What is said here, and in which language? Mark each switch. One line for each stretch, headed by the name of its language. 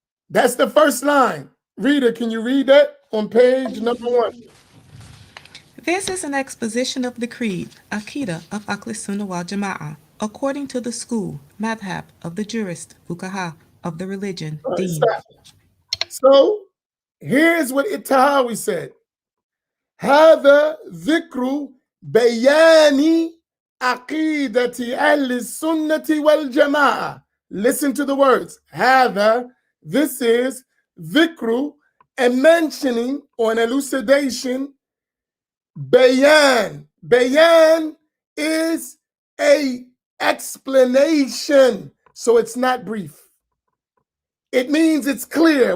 English: That's the first line. Reader, can you read that on page number 1? This is an exposition of the creed, Aqidah of Ahl Sunnah wal Jama'ah, according to the school, madhab of the jurist, fuqaha of the religion, deen. So here's what Al-Tahawi said.
Arabic: هذا ذكر بيان عقيدة أهل السنة والجماعة.
English: Listen to the words. هذا, this is ذكر, a mentioning or an elucidation. Bayan. Bayan is a explanation. So it's not brief. It means it's clear.